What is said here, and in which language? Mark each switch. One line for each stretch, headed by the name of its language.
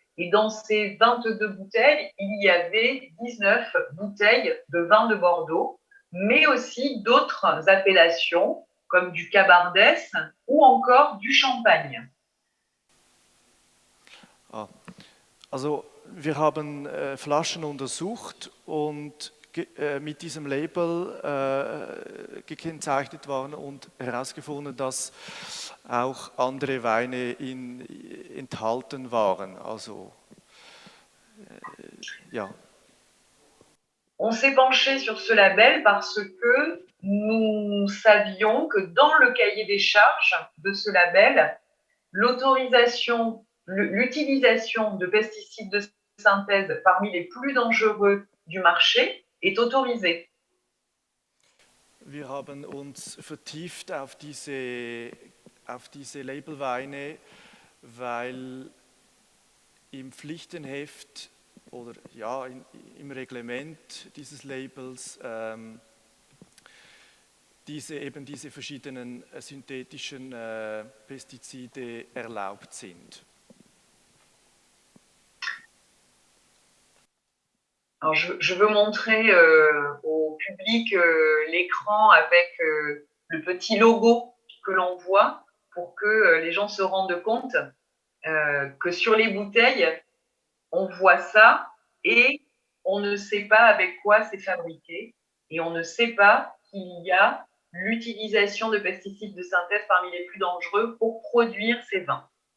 French: Et dans ces 22 bouteilles, il y avait 19 bouteilles de vin de Bordeaux, mais aussi d'autres appellations comme du Cabardès ou encore du Champagne.
German: Also wir haben Flaschen untersucht und mit diesem Label gekennzeichnet waren und herausgefunden, dass auch andere Weine enthalten waren. Also ja.
French: On s'est penché sur ce label parce que nous savions que dans le cahier des charges de ce label, l'utilisation de pesticides de synthèse parmi les plus dangereux du marché est autorisée.
German: Wir haben uns vertieft auf diese Labelweine, weil im Pflichtenheft oder ja, im Reglement dieses Labels diese verschiedenen synthetischen Pestizide erlaubt sind.
French: Alors je veux montrer au public l'écran avec le petit logo que l'on voit pour que les gens se rendent compte que sur les bouteilles, on voit ça et on ne sait pas avec quoi c'est fabriqué et on ne sait pas qu'il y a l'utilisation de pesticides de synthèse parmi les plus dangereux pour produire ces vins.